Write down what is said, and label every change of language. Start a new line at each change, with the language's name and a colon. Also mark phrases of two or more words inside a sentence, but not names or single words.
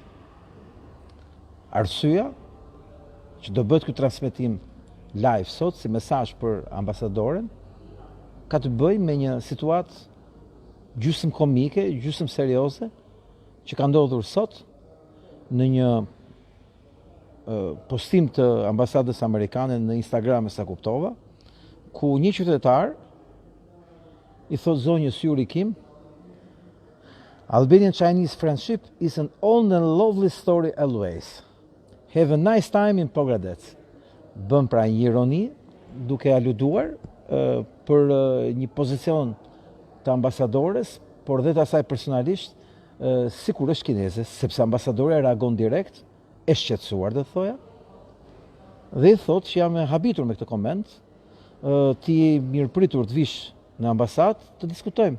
Albanian: Arsyeja që do bëhet ky transmetim live sot si mesazh për ambasadoren ka të bëjë me një situatë gjysmë komike, gjysmë serioze që ka ndodhur sot në një postim të ambasadës amerikane në Instagram, sa kuptova, ku një qytetar I thot zonjës Yuri Kim,
English: Albanian-Chinese friendship is an old and lovely story always. Have a nice time in Pogradec.
Albanian: Bën pra një ironi duke aluduar për një pozicion të ambasadores, por dhe të asaj personalisht sikur është kineze, sepse ambasadore reagon direkt, e shqetësuar dhe thoja, dhe I thot që jam e habitur me këtë koment, ti mirëpritur të vish në ambasadë të diskutojmë.